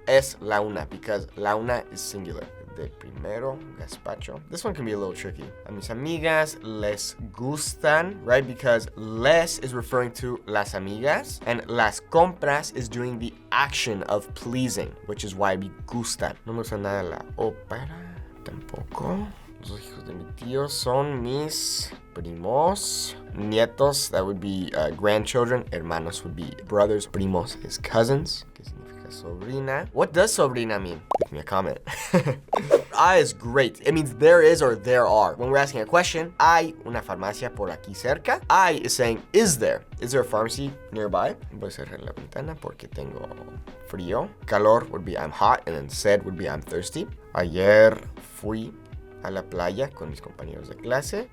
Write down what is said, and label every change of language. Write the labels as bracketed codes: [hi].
[es] Es la una [en] because [es] la una [en] is singular. [es] De primero, gazpacho. [en] This one can be a little tricky. [es] A mis amigas les gustan, [en] right? Because les is referring to las amigas, and las compras is doing the action of pleasing, which is why we gustan. [es] No me gusta nada la ópera, tampoco. Los hijos de mi tío son mis primos. [en] Nietos, that would be grandchildren. Hermanos would be brothers. Primos is cousins. [es] ¿Qué significa sobrina? [en] What does sobrina mean? Leave me a comment. I is great. It means there is or there are. When we're asking a question, [es] hay una farmacia por aquí cerca. [en] I is saying, is there? Is there a pharmacy nearby? [es] Voy a cerrar la ventana porque tengo frío. [en] Calor would be I'm hot, and then sed would be I'm thirsty. [es] Ayer fui a la playa con mis compañeros de clase.